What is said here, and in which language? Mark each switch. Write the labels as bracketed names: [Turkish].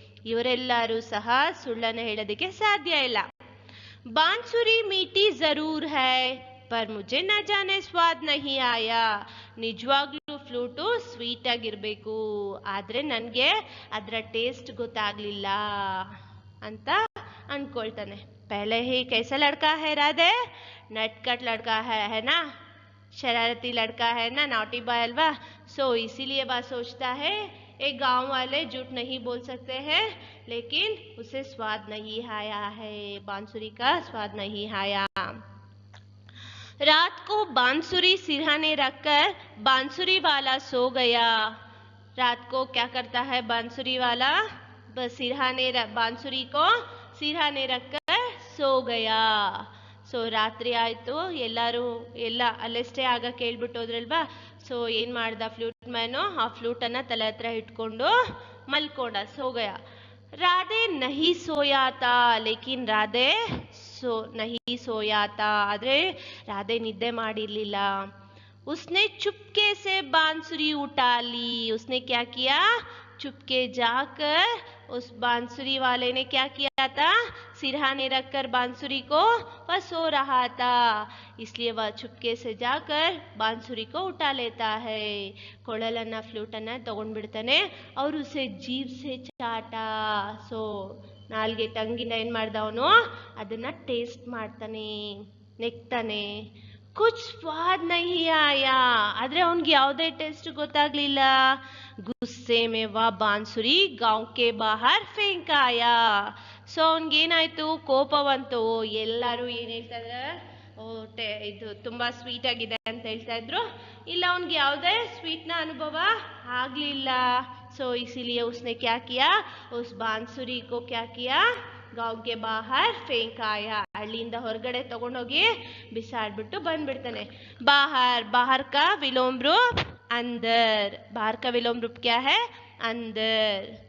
[Kannada] ಇವರೆಲ್ಲರೂ ಸಹ ಸುಳ್ಳನ್ನು ಹೇಳೋದಕ್ಕೆ ಸಾಧ್ಯ ಇಲ್ಲ. [Hindi] बांसुरी मीठी जरूर है, पर मुझे न जाने स्वाद नहीं आया. [Kannada] ನಿಜವಾಗ್ಲೂ ಫ್ಲೂಟು ಸ್ವೀಟ್ ಆಗಿರ್ಬೇಕು, ಆದ್ರೆ ನನಗೆ ಅದರ ಟೇಸ್ಟ್ ಗೊತ್ತಾಗ್ಲಿಲ್ಲ ಅಂತ ಅನ್ಕೊಳ್ತಾನೆ. [Hindi] पहले ही कैसा लड़का है राधे, नटखट लड़का है ना, शरारती लड़का है ना, नॉटी बॉय अल्वा. सो इसीलिए वह सोचता है, एक गांव वाले झूठ नहीं बोल सकते हैं, लेकिन उसे स्वाद नहीं आया है, बांसुरी का स्वाद नहीं आया. रात को बांसुरी सिरहाने रखकर बांसुरी वाला सो गया. रात को क्या करता है बांसुरी वाला, बांसुरी को सिरहाने रखकर सो गया. [Kannada] ಸೊ ರಾತ್ರಿ ಆಯಿತು, ಎಲ್ಲ ಅಲ್ಲೇ ಸ್ಟೇ ಆಗಕ್ಕೆ ಹೇಳ್ಬಿಟ್ಟೋದ್ರಲ್ವಾ. ಸೊ ಏನು ಮಾಡ್ದ ಫ್ಲೂಟ್ ಮ್ಯಾನು, ಆ ಫ್ಲೂಟನ್ನು ತಲೆ ಹತ್ರ ಇಟ್ಕೊಂಡು ಮಲ್ಕೊಂಡ, [Hindi] ಸೋ ಗಯ. ರಾಧೆ ನಹಿ ಸೋಯಾತಾ, ಲೇಕಿನ್ ರಾಧೆ ನಹಿ ಸೋಯಾತಾ, [Kannada] ಆದರೆ ರಾಧೆ ನಿದ್ದೆ ಮಾಡಿರಲಿಲ್ಲ. [Hindi] उसने चुपके से बांसुरी उठा ली. उसने क्या किया, चुपके जाकर उस बांसुरी वाले ने क्या किया था, सिरहाने रखकर बांसुरी को वह सो रहा था, इसलिए वह चुपके से जाकर बांसुरी को उठा लेता है. [Kannada] ಕೊಳಲನ್ನ ಫ್ಲೂಟನ್ನ ತಗೊಂಡ್ಬಿಡ್ತಾನೆ. [Hindi] और उसे जीभ से चाटा. [Kannada] सो ನಾಲ್ಗೆ ಟಂಗಿನ ಏನು ಮಾಡ್ದ ಅವನು, ಅದನ್ನ ಟೇಸ್ಟ್ ಮಾಡ್ತಾನೆ, ನೆಕ್ತಾನೆ. [Hindi] कुछ स्वाद नहीं आया [Kannada] ಆದ್ರೆ ಅವನಿಗೆ ಯಾವುದೇ ಟೇಸ್ಟ್ ಗೊತ್ತಾಗ್ಲಿಲ್ಲ [Hindi] गुस्से में वह बांसुरी गांव के बाहर फेंकाया [Kannada] ಸೊ ಅವನಿಗೇನಾಯ್ತು ಕೋಪ ಬಂತು ಎಲ್ಲರೂ ಏನ್ ಹೇಳ್ತಾ ಇದ್ರು ಇದು ತುಂಬಾ ಸ್ವೀಟ್ ಆಗಿದೆ ಅಂತ ಹೇಳ್ತಾ ಇದ್ರು ಇಲ್ಲ ಅವನಿಗೆ ಯಾವುದೇ ಸ್ವೀಟ್ ನ ಅನುಭವ ಆಗ್ಲಿಲ್ಲ [Hindi] सो इसीलिए उसने क्या किया उस बांसुरी को क्या किया गांव के बाहर फेंकाया [Kannada] हಳ್ಳಿಯಿಂದ ಹೊರಗಡೆ ತಗೊಂಡೋಗಿ ಬಿಸಾಡ್ಬಿಟ್ಟು ಬಂದ್ಬಿಡ್ತಾನೆ [Hindi] बाहर बाहर का विलोम रूप अंदर बाहर का विलोम रूप क्या है अंदर